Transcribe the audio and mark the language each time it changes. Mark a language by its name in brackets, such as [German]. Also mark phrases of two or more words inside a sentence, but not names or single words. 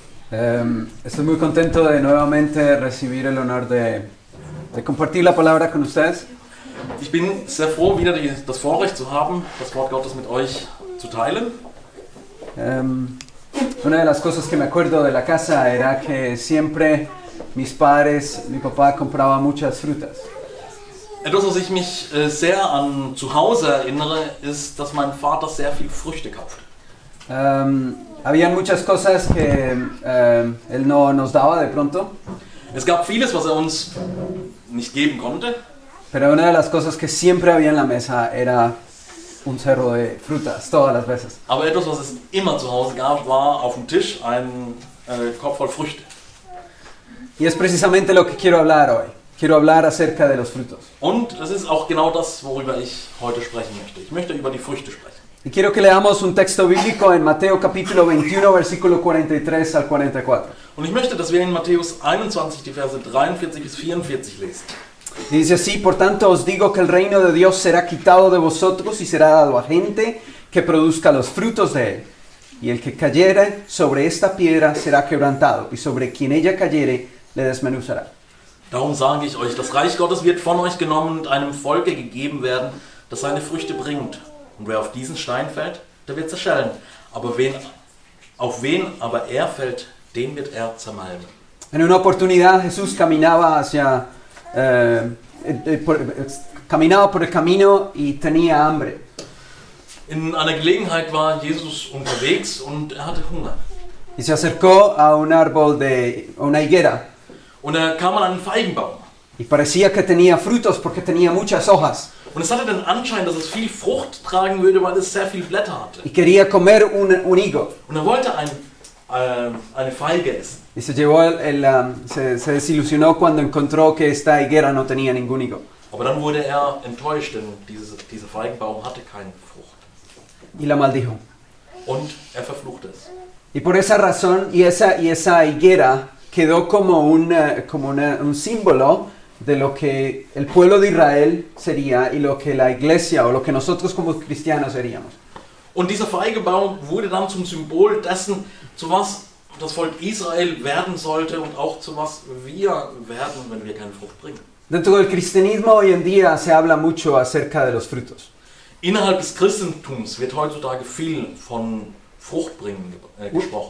[Spanish] Estoy muy contento de nuevamente recibir el honor de compartir la palabra con ustedes. [German] Ich bin sehr froh, wieder das Vorrecht zu haben, das Wort Gottes mit euch zu teilen. [Spanish] Una de las cosas que me acuerdo de la casa era que siempre mis padres, mi papá compraba muchas frutas. [German] Etwas, was ich mich sehr an zu Hause erinnere, ist, dass mein Vater sehr viel Früchte kauft. [Spanish] Habían muchas cosas que él no nos daba de pronto. [German] Es gab vieles, was er uns nicht geben konnte. [Spanish] Pero una de las cosas que siempre había en la mesa era un cerro de frutas, todas las veces. [German] Aber etwas, was es immer zu Hause gab, war auf dem Tisch ein Korb voll Früchte. [Spanish] Y es precisamente lo que quiero hablar hoy. Quiero hablar acerca de los frutos. [German] Und es ist auch genau das, worüber ich heute sprechen möchte. Ich möchte über die Früchte sprechen. [Spanish] Y quiero que leamos un texto bíblico en Mateo capítulo 21, versículo 43 al 44. [German] Und ich möchte, dass wir in Matthäus 21 die Verse 43 bis 44 lesen. [Spanish] Y dice así: por tanto os digo que el reino de Dios será quitado de vosotros y será dado a gente que produzca los frutos de él. Y el que cayere sobre esta piedra será quebrantado, y sobre quien ella cayere le desmenuzará. [German] Darum sage ich euch, das Reich Gottes wird von euch genommen und einem Volke gegeben werden, das seine Früchte bringt. Und wer auf diesen Stein fällt, der wird zerschellen. Aber auf wen aber er fällt, den wird er zermalmen. [Spanish] En una oportunidad Jesús caminaba por el camino y tenía hambre. [German] In einer Gelegenheit war Jesus unterwegs und er hatte Hunger. [Spanish] Y se acercó a un árbol a una higuera. [German] Und er kam an einen Feigenbaum. [Spanish] Y parecía que tenía frutos porque tenía muchas hojas. [German] Und es hatte den Anschein, dass es viel Frucht tragen würde, weil es sehr viele Blätter hatte. [Spanish] Y quería comer un higo. [German] Und er wollte eine Feige essen. [Spanish] Y se se desilusionó cuando encontró que esta higuera no tenía ningún higo. [German] Aber dann wurde er enttäuscht, denn dieser Feigenbaum hatte keine Frucht. [Spanish] Y la maldijo. [German] Und er verfluchte es. [Spanish] Y por esa razón, esa higuera quedó como un símbolo de lo que el pueblo de Israel sería y lo que la iglesia o lo que nosotros como cristianos seríamos. [German] Und dieser Feigebaum wurde dann zum Symbol dessen, zu was das Volk Israel werden sollte und auch zu was wir werden, wenn wir keine Frucht bringen. [Spanish] Dentro del cristianismo hoy en día se habla mucho acerca de los frutos. [German] Innerhalb des Christentums wird heutzutage viel von Fruchtbringen gesprochen.